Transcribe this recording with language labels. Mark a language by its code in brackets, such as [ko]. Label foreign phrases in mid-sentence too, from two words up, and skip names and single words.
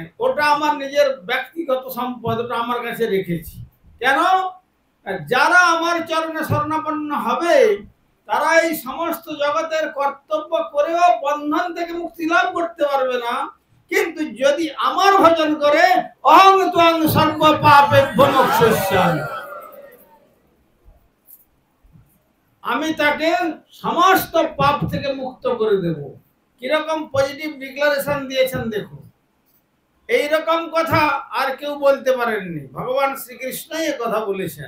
[bn] ওটা আমার নিজের ব্যক্তিগত সম্পদ, ওটা আমার কাছে রেখেছি। কেন? যারা আমার চরণে শরণাপন্ন হবে তারা এই সমস্ত জগতের কর্তব্য করেও বন্ধন থেকে মুক্তি লাভ করতে পারবে না, কিন্তু যদি আমার ভজন করে [sa] অহং ত্বং সর্ব পাপেভ্যো মোক্ষয়িষ্যামি, [bn] আমি তাকে সমস্ত পাপ থেকে মুক্ত করে দেব। কিরকম [en] positive declaration [bn] দিয়েছেন দেখুন। এইরকম কথা আর কেউ বলতে পারেননি, ভগবান শ্রীকৃষ্ণই এ কথা বলেছেন।